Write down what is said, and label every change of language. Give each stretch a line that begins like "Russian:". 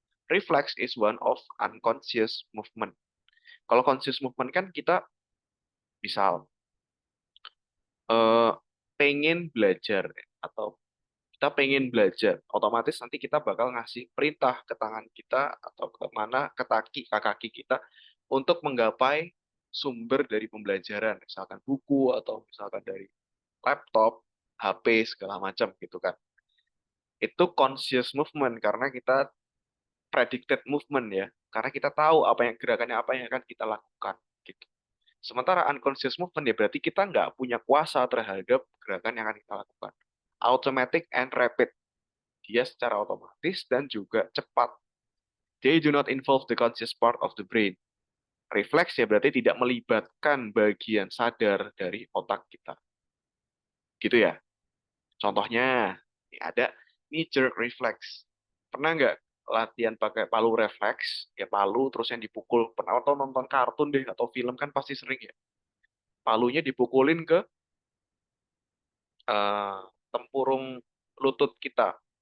English: Reflex is one of unconscious movement.
Indonesian: Kalau conscious movement kan kita misal eh, pengen belajar atau kita pengen belajar, otomatis nanti kita bakal ngasih perintah ke tangan kita atau ke mana ke kaki kita untuk menggapai sumber dari pembelajaran, misalkan buku atau misalkan dari laptop, HP segala macam gitu kan. Itu conscious movement karena kita predicted movement ya. Karena kita tahu gerakannya apa yang akan kita lakukan gitu. Sementara unconscious movement ya berarti kita nggak punya kuasa terhadap gerakan yang akan kita lakukan.
English: Automatic and rapid.
Indonesian: Dia secara otomatis dan juga cepat.
English: They do not involve the conscious part of the brain.
Indonesian: Refleks ya berarti tidak melibatkan bagian sadar dari otak kita. Gitu ya. Contohnya, ini ada knee jerk reflex. Pernah nggak latihan pakai palu refleks? Ya palu terus yang dipukul. Pernah atau nonton kartun deh atau film kan pasti sering ya. Palunya dipukulin ke eh, tempurung lutut kita.